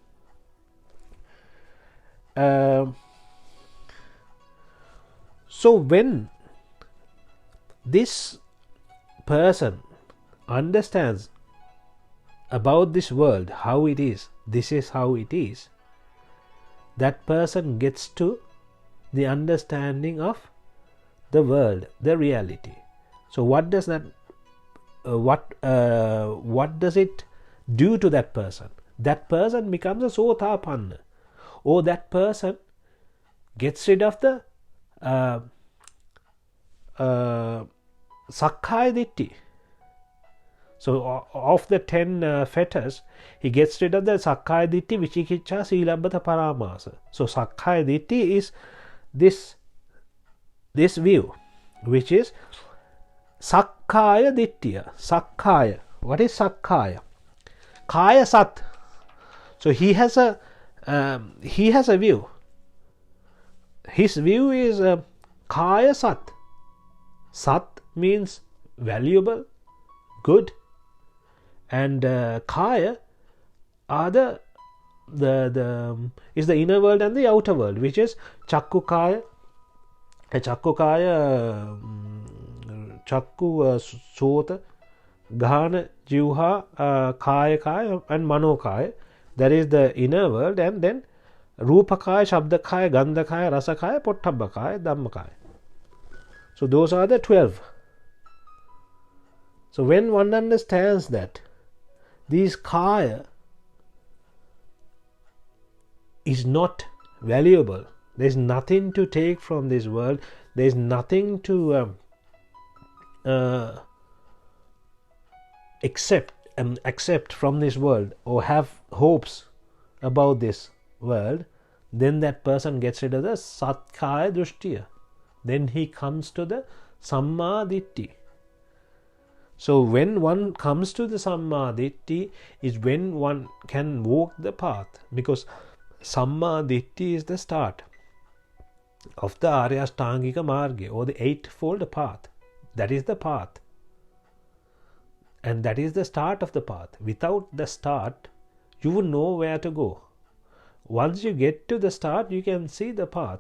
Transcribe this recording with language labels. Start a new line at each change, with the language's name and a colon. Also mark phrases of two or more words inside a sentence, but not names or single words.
English: So when this person understands about this world, how it is, this is how it is, that person gets to the understanding of the world, the reality. So what does that what does it do to that person? That person becomes a sotapanna, or that person gets rid of the
Pali: sakkaya ditthi.
English: So of the 10 fetters, he gets rid of the
Pali: sakkaya ditthi,
English: vicikiccha,
Pali: silabbata, paramasa.
English: So
Pali: sakkaya ditthi
English: is this view, which is
Sinhala: sakkaya dittiya.
English: Sakkaya. What is sakkaya?
Pali: Kaya sat.
English: So he has a view. His view is
Pali: kaya sat.
English: Sat means valuable, good, and kaya are is the inner world and the outer world, which is
Pali: chakku kaya, chakku sota, ghana, jivha, kaya,
English: and manokaya. That is the inner world, and then
Pali: rupakaya, shabdakaya, gandhakaya, rasakaya, pottabhakaya, dhammakaya.
English: So those are the 12. So when one understands that these kaya is not valuable, there is nothing to take from this world, there is nothing to accept from this world or have hopes about this world, then that person gets rid of the
Sinhala: satkaya drushtiya.
English: Then he comes to the
Pali: samma ditti.
English: So when one comes to the
Pali: samma ditti
English: is when one can walk the path, because
Pali: samma ditti
English: is the start of the
Sanskrit: Aryashtangika Marga,
English: or the Eightfold Path. That is the path, and that is the start of the path. Without the start, you would know where to go. Once you get to the start, you can see the path.